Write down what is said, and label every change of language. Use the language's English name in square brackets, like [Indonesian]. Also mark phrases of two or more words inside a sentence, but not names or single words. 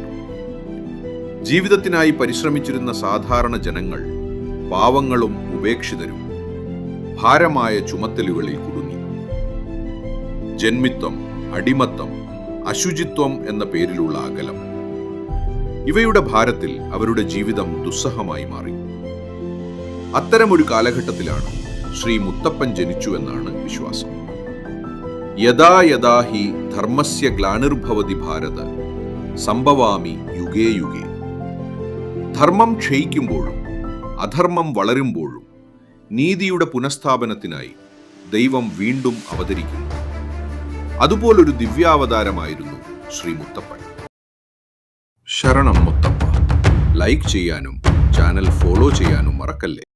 [Malayalam] ജീവിതത്തിനായി പരിശ്രമിച്ചിരുന്ന സാധാരണ ജനങ്ങൾ പാവങ്ങളും ഉപേക്ഷിതരും ഭാരമായ ചുമത്തലുകളിൽ കുടുങ്ങി. ജന്മിത്വം, അടിമത്തം, അശുചിത്വം എന്ന പേരിലുള്ള അകലം, ഇവയുടെ ഭാരത്തിൽ അവരുടെ ജീവിതം ദുസ്സഹമായി മാറി. അത്തരമൊരു കാലഘട്ടത്തിലാണ് ശ്രീ മുത്തപ്പൻ ജനിച്ചു എന്നാണ് വിശ്വാസം. [Sanskrit] യഥാ യഥാ ഹി ധർമ്മസ്യ ഗ്ലാനിർഭവതി ഭാരത സംഭവാമി യുഗേ യുഗേ. [Malayalam] ധർമ്മം ക്ഷയിക്കുമ്പോഴും അധർമ്മം വളരുമ്പോഴും നീതിയുടെ പുനഃസ്ഥാപനത്തിനായി ദൈവം വീണ്ടും അവതരിക്കുന്നു. അതുപോലൊരു ദിവ്യാവതാരമായിരുന്നു ശ്രീ മുത്തപ്പൻ. ശരണം മുത്തപ്പ. ലൈക്ക് ചെയ്യാനും ചാനൽ ഫോളോ ചെയ്യാനും മറക്കല്ലേ.